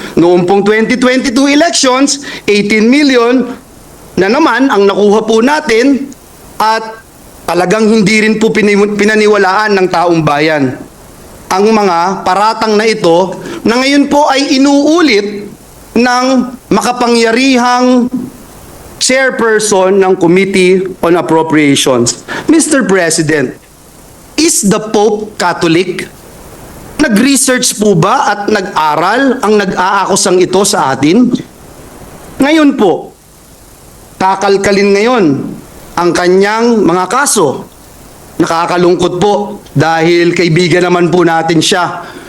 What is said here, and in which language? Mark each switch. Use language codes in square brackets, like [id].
[tl] Noong pong 2022 elections, 18 million na naman ang nakuha po natin at talagang hindi rin po pinaniwalaan ng taong bayan ang mga paratang na ito na ngayon po ay inuulit ng makapangyarihang chairperson ng Committee on Appropriations. [en] Mr. President, is the Pope Catholic? [tl] Nag-research po ba at nag-aral ang nag-aakusang ito sa atin? Ngayon po, kakalkalin ngayon ang kanyang mga kaso. Nakakalungkot po dahil kaibigan naman po natin siya.